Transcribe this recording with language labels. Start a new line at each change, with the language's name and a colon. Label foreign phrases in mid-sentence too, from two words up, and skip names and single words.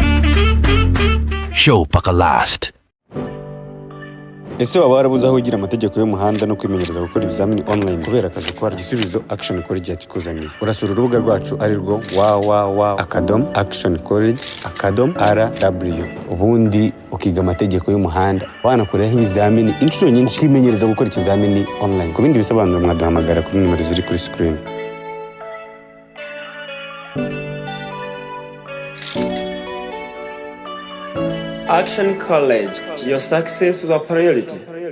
Kinyarwanda: Show paka last. Ese waba warabuze aho ugira amategeko y'umuhanda no kwimenyereza gukora ibizamini online kubera akazi ukora? Igisubizo Action College yakikuzaniye. Urasura urubuga rwacu ari rwo www.actioncollege.rw ubundi ukiga amategeko y'umuhanda wanakoreho ibizamini inshuro nyinshi ukimenyereza gukora ikizamini online. Ku bindi bisobanuro mwaduhamagara kuri nimero ziri kuri screen.
English: Action College, your success is a priority.